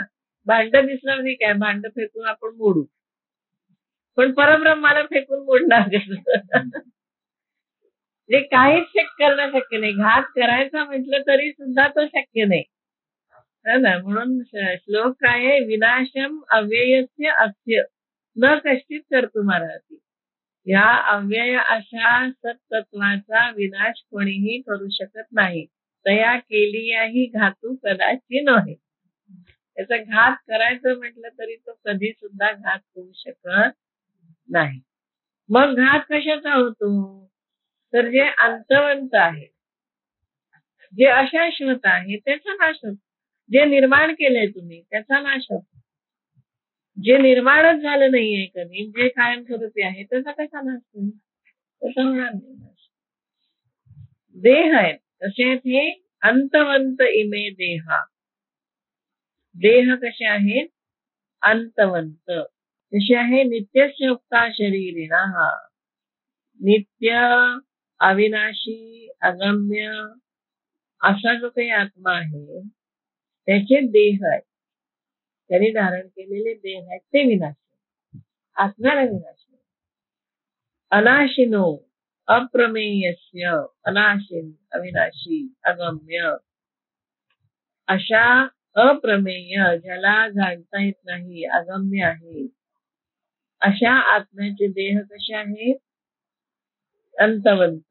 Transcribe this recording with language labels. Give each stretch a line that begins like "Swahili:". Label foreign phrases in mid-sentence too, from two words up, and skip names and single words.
Marathi: भांड दिसलं नाही काय, भांड फेकून आपण मोडू, पण परब्रह्माला फेकून मोडणार कसं. जे काहीच करणं शक्य नाही. घात करायचा म्हटलं तरी सुद्धा तो शक्य नाही. ना, म्हणून श्लोक काय आहे,
Sanskrit: विनाशम अव्ययस्य अस्य न कश्चित कर्तुमर्हति.
Marathi: या अव्यय अशा सत्तत्वाचा विनाश कोणीही करू शकत नाही. तया केलियाही घातू कदाचित नव्हे. त्याचा घात करायचं म्हटलं तरी तो कधी सुद्धा घात होऊ शकत नाही. मग घात कशाचा होतो, तर जे अंतवंत आहे, जे अशाश्वत आहे त्याचा नाश होतो. जे निर्माण केलंय तुम्ही त्याचा नाश होतो. जे निर्माणच झालं नाहीये कधी, जे कायमस्वरूपी आहे त्याचा कसा नाश होईल, तसा होणार नाही नाश. देह आहेत तसे हे
Sanskrit: अंतवंत इमे देहा.
Marathi: देह कसे आहेत, अंतवंत. कसे आहे,
Sanskrit: नित्यस्य उक्ता शरीरिणा.
Marathi: नित्य, अविनाशी, अगम्य असा जो काही आत्मा आहे त्याचे देह आहेत, त्यांनी धारण केलेले देह आहेत, ते विनाशी. आत्म्याला विनाश नाही.
Sanskrit: अनाशिनो अप्रमेयस्य,
Marathi: अनाशिन, अविनाशी, अगम्य अशा अप्रमेय, ज्याला जाणता येत नाही, अगम्य आहे, अशा आत्म्याचे देह कसे आहेत, अंतवंत.